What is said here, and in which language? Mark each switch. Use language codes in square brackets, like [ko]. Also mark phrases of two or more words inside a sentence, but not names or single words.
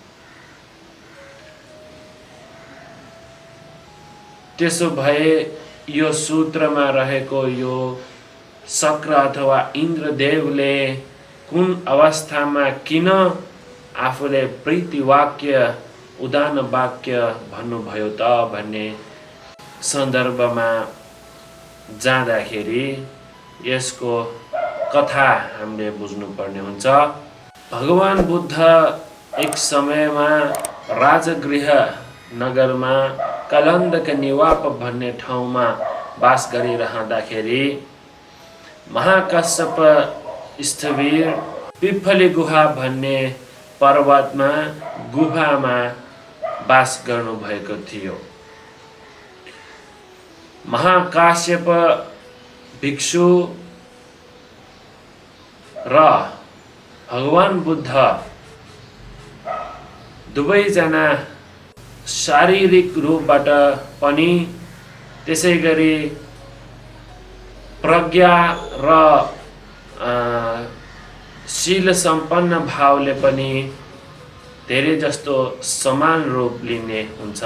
[ne] त्यसो भए यो सूत्रमा रहेको यो शक्र अथवा इन्द्रदेवले कुन अवस्थामा किन आफूले प्रीति वाक्य उदान वाक्य भन्नुभयो त भन्ने सन्दर्भमा जाँदाखेरि यसको कथा हामीले बुझ्नुपर्ने हुन्छ। भगवान बुद्ध एक समयमा राजगृह नगरमा कलन्दक निवाप भन्ने ठाउँमा बास गरिरहँदाखेरि महाकाश्यप स्थविर पिप्पली गुहा भन्ने पर्वतमा गुफामा बास गर्नुभएको थियो। महाकाश्यप भिक्षु र भगवान बुद्ध दुवैजना शारीरिक रूपबाट पनि त्यसै गरी प्रज्ञा र शील सम्पन्न भावले पनि धेरै जस्तो समान रूप लिने हुन्छ।